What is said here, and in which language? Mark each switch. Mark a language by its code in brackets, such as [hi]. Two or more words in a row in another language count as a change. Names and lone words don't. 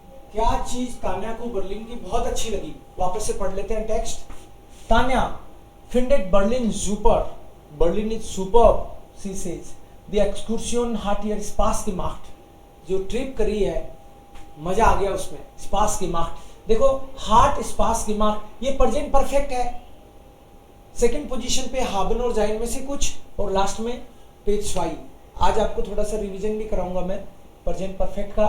[hi] क्या चीज तान्या को बर्लिन की बहुत अच्छी लगी? वापस से पढ़ लेते हैं टेक्स्ट। [de] तान्या findet Berlin super. [en] Berlin is superb, she says. The excursion [de] hat ihr Spaß gemacht. [hi] जो ट्रिप करी है मजा आ गया उसमें। [de] Spaß gemacht. [hi] देखो हार्ट [de] Spaß gemacht [hi] ये [en] present perfect [hi] है। सेकंड पोजीशन पे haben और sein में से कुछ, और लास्ट में पेज 5। आज आपको थोड़ा सा रिवीजन भी कराऊंगा मैं [en] present perfect [hi] का।